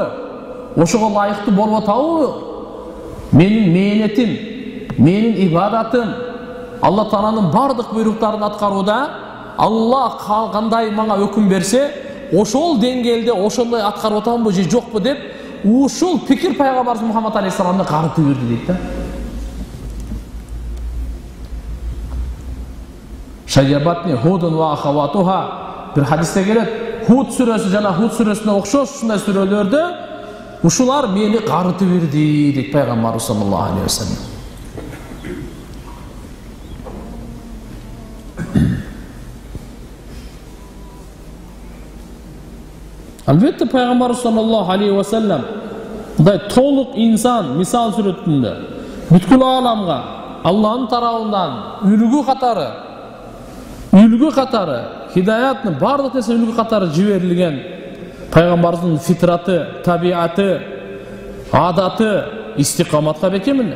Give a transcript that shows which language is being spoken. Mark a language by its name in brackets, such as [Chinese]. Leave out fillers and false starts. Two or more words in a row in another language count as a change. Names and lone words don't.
[Kyrgyz] Ошого лайыктуу болуп атабы? Менин мээнетим, менин ибадатым Алла Тааланын бардык буйруктарын аткарууда Алла кандай мага өкүм берсе, ошол деңгээлде ошондой аткарып атамынбы же жокпу деп, ушул пикир пайгамбарыбыз Мухаммад алейхиссаламды карытып берди дейт да. [Arabic] شيبتني هود وأخواتها, [Kyrgyz] бир хадисте келет, Худ сүрөсү жана Худ сүрөсүнө окшош ушундай сүрөлөрдө ушулар мени карытып берди дейт пайгамбарыбыз [Arabic] صلى الله عليه وسلم. [Kyrgyz] Албетте пайгамбарыбыз [Arabic] صلى الله عليه وسلم [Kyrgyz] мындай толук инсан мисал сүрөтүндө бүткүл ааламга Алланын тарабынан үлгү катары хидаяттын бардык нерсе үлгү катары жиберилген пайгамбарыбыздын фитраты, табиаты, адаты истиқаматка бекем эле.